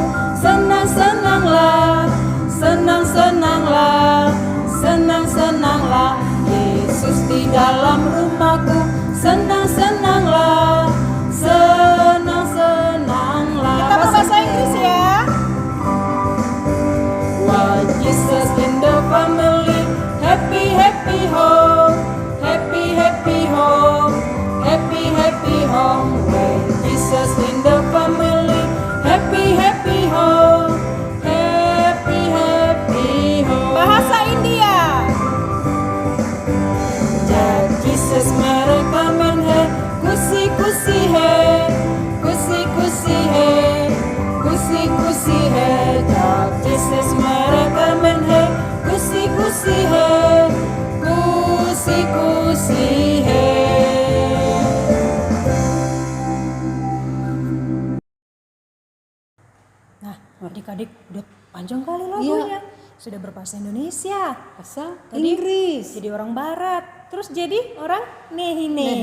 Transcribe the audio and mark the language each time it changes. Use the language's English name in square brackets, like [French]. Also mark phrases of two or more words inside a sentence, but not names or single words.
[Indonesian] Senang-senanglah. Senang-senanglah. Senang-senanglah. Yesus di dalam rumahku. Senang-senanglah. Senang-senanglah. Kita berbahasa Inggris ya. [English] While Jesus in the family, happy happy home, happy happy home, happy happy home. When Jesus in the family, happy happy home, happy happy home. [Indonesian] Bahasa India. [Hindi] जब जीसस मेरे कमन है, खुशी खुशी है, खुशी खुशी है, खुशी खुशी है। जब जीसस मेरे कमन है, खुशी खुशी है, खुशी खुशी है। [Indonesian] Nah, adik-adik udah panjang kali lagunya. Sudah berbahasa Indonesia. Bahasa Tadi Inggris. jadi orang barat, terus jadi orang nehi-nehi.